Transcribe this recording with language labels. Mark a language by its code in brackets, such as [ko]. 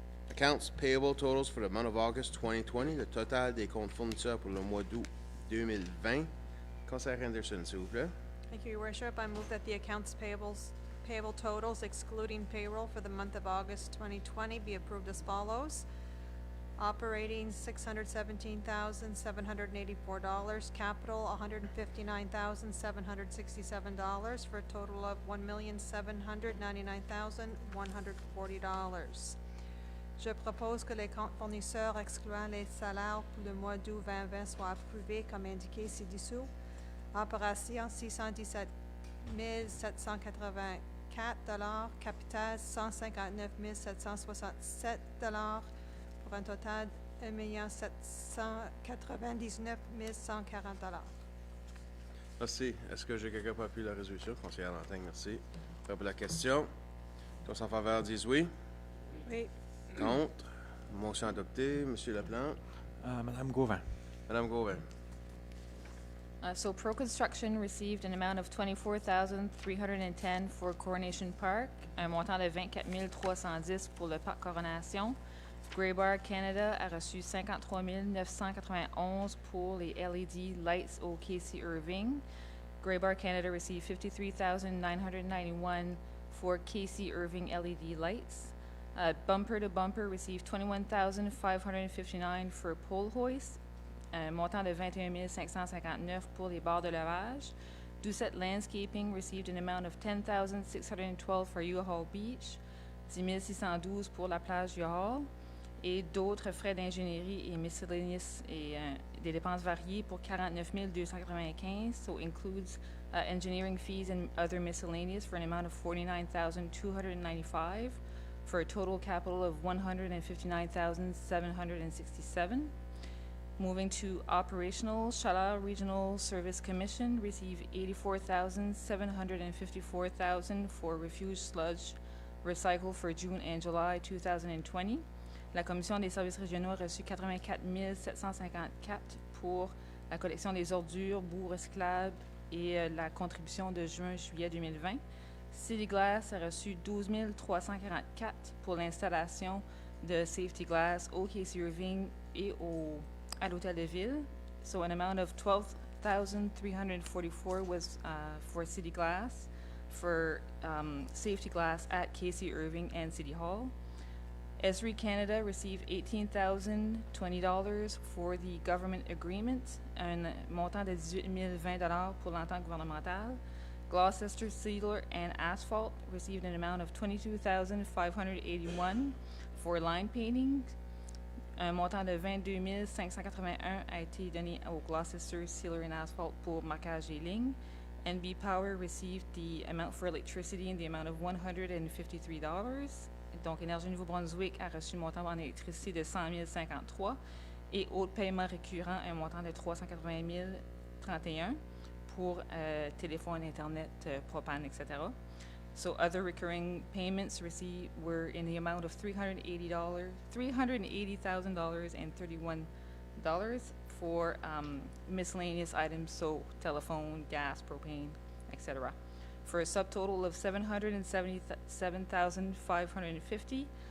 [en] Accounts payable totals for the month of August 2020. [fr] Le total des comptes fournisseurs pour le mois d'août 2020. Conseiller Henderson, s'il vous plaît. [en] Thank you, Your Worship. I move that the accounts payable totals excluding payroll for the month of August 2020 be approved as follows. Operating $617,784, capital $159,767 for a total of $1,799,140. [fr] Je propose que les comptes fournisseurs excluant les salaires pour le mois d'août 2020 soient approuvés comme indiqué ci-dessous. Opération $617 784, capital $159 767 pour un total de $1 799 Merci. Est-ce que j'ai quelqu'un pour appuyer la résolution? Conseillère Lantin, merci. Prêt pour la question? Tous en faveur disent oui. Oui. Contre? Motion adoptée. Monsieur Laplante. Madame Gauvin. Madame Gauvin. [en] So Pro Construction received an amount of $24,310 for Coronation Park, [fr] un montant de $24,310 pour le parc Coronation. Graybar Canada a reçu $53,991 pour les LED lights au KC Irving. [en] Graybar Canada received $53,991 for KC Irving LED lights. Bumper to Bumper received $21,559 for pole hoist. [fr] Un montant de $21,559 pour les barres de levage. [en] Doucette Landscaping received an amount of $10,612 for U-Haul Beach, $10,612 [fr] pour la plage U-Haul, et d'autres frais d'ingénierie et miscellaneous et des dépenses variées pour $49,295, [en] so includes engineering fees and other miscellaneous for an amount of $49,295, for a total capital of $159,767. Moving to operational, Chala Regional Service Commission received $84,754 for refuse sludge recycle for June and July 2020. [fr] La Commission des services régionaux a reçu $84,754 pour la collection des ordures, boue recyclables et la contribution de juin-juillet 2020. City Glass a reçu $12,344 pour l'installation de Safety Glass au KC Irving et à l'Hôtel de Ville. [en] So an amount of $12,344 was for City Glass. for safety glass at Casey Irving and City Hall. Esri Canada received $18,020 for the government agreement, [fr] un montant de 18 020 pour l'entente gouvernementale. [en] Gloucester Sealer and Asphalt received an amount of $22,581 for line painting. [fr] Un montant de 22 581 a été donné au Gloucester Sealer and Asphalt pour marquage des lignes. [en] NB Power received the amount for electricity in the amount of $153. [fr] Donc, Énergie Nouveau-Brunswick a reçu un montant en électricité de 100 053 et autres paiements récurrents, un montant de 380 031 pour téléphone, Internet, propane, etc. [en] So other recurring payments received were in the amount of $380,031 for miscellaneous items, so telephone, gas, propane, etc. For a subtotal of $777,550.